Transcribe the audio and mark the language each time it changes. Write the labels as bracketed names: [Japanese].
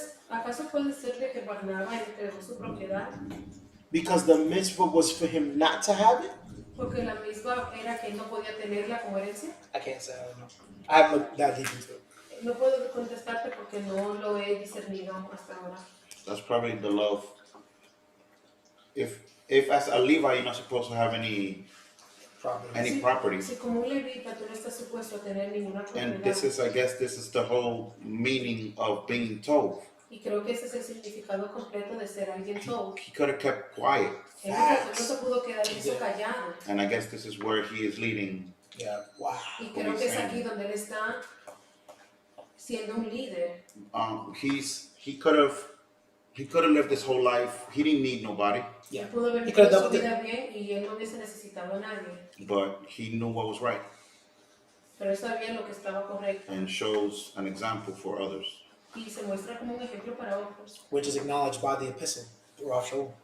[Spanish] ¿Acaso puede ser de que Barnabas entregó su propiedad? [English] because the mitzvah was for him not to have it? [Spanish] Porque la misma era que él no podía tenerla como herencia. [English] I can't say, I don't know. I haven't looked that deep into it. [Spanish] No puedo contestarte porque no lo he discernido hasta ahora. [English] That's probably the love. If as a Levi you're not supposed to have any Probably. property. [Spanish] Si como un levita tú no estás supuesto a tener ninguna [English] And [Spanish] propiedad. [English] I guess this is the whole meaning of being Tov. [Spanish] Y creo que ese es el significado completo de ser alguien Tov. [English] He could have kept quiet. [Spanish] Él no se pudo quedar en eso callado. [English] And I guess this is where he is leading. Yeah. Wow. [Spanish] Y creo que es aquí donde él está siendo un líder. [English] He could have lived his whole life. He didn't need nobody, Yeah. [Spanish] Él pudo haber [English] He could have [Spanish] vivido su [English] doubled it. [Spanish] vida bien y él no hubiese necesitado a nadie. [English] but he knew what was right [Spanish] Pero él sabía lo que estaba correcto. [English] and shows an example for others. [Spanish] Y se muestra como un ejemplo para otros. [English] Which is acknowledged by the epistle throughout Shavuah.